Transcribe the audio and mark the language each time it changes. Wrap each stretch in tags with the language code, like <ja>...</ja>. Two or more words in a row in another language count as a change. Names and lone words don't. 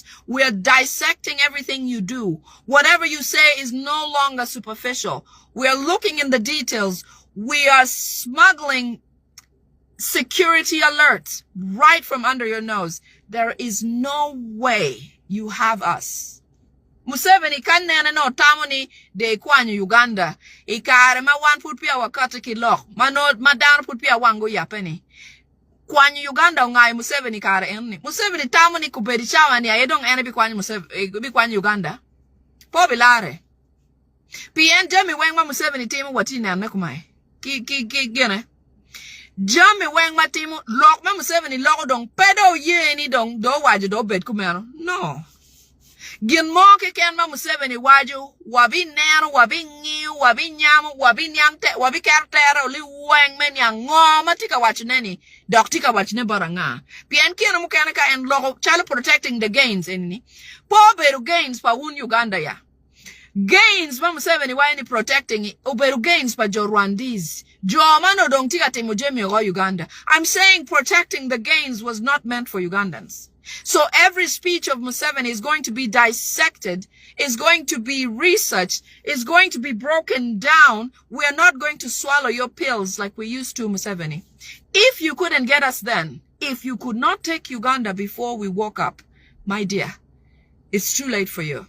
<en>We're dissecting everything you do. Whatever you say is no longer superficial. We're looking in the details. We are smuggling security alerts right from under your nose. There is no way you have us.</en> <ach>Museveni kanene no tamoni de kwanyu Uganda. Ikare ma wan put pia wakati kilok. Madan put pia wango yapeni. Kwanyu Uganda ungai Museveni kare enni. Museveni tamoni kubedi chawa ni ayedong ene bi kwanyu Uganda. Po bilare. Pien jami wengma Museveni timu watine ane kumai. Gene. Jami wengma timu lok ma Museveni loko dong pedo ye ni dong do waji do bed kumero. No. Gin mo ke ken ma Museveni waju wabi nero wabi ngiu wabi nyamu wabi nyangte wabi kertero li weng men yang ngoma tika wachineni dok tika wachine baranga pien kien mo ken ka en logo</ach> <en>child protecting the gains</en> <ach>enni po beru gains pa un Uganda ya gains ma Museveni wa ni protecting oberu gains pa jo Rwandese jo mano dong tika timo jemi go Uganda.</ach> <en>I'm saying protecting the gains was not meant for Ugandans. So every speech of Museveni is going to be dissected, is going to be researched, is going to be broken down. We are not going to swallow your pills like we used to, Museveni. If you couldn't get us then, if you could not take Uganda before we woke up, my dear, it's too late for you.</en>